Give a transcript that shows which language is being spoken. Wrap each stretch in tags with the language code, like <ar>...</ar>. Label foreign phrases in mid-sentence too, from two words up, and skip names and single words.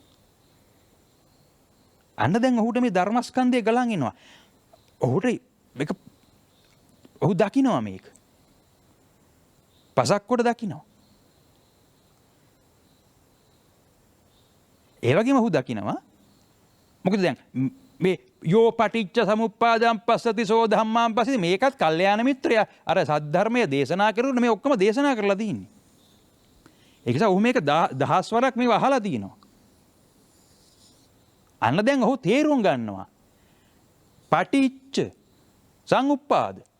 <si>අන්න දැන් ඔහුට මේ ධර්මස්කන්ධය ගලන් එනවා. ඔහුට මේක ඔහු දකිනවා, මේක පසක් කොට දකිනවා. ඒ වගේම ඔහු දකිනවා මොකද දැන් මේ</si> <pi>යෝ පටිච්ච සමුප්පාදං පස්සති සෝ ධම්මාං පස්සති,</pi> <si>මේකත් කල්යාණ මිත්‍රයා අර සද්ධර්මය දේශනා කරුණ මේ ඔක්කොම දේශනා කරලා තියෙන්නේ. ඒක නිසා ඔහු මේක දහස් වරක් මේව අහලා තියෙනවා. අන්න දැන් ඔහු තේරුම් ගන්නවා</si> <pi>පටිච්ච සමුප්පාද.</pi>